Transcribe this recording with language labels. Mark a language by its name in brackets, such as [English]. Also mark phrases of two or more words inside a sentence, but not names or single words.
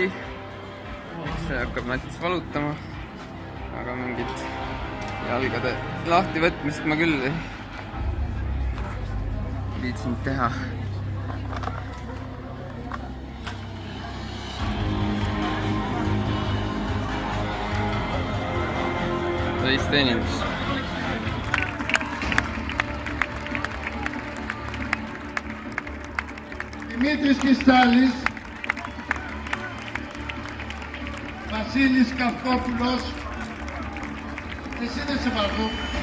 [Estonian] Eks see hakkab nats valutama. Aga mingit jalgade lahtivõtmist ma küll ei viitsinud teha. Täisteenindus. [Greek] Δημήτρης Κιστάλης, Βασίλης Καυκόπουλος, εσύ δεν σε βαρνού.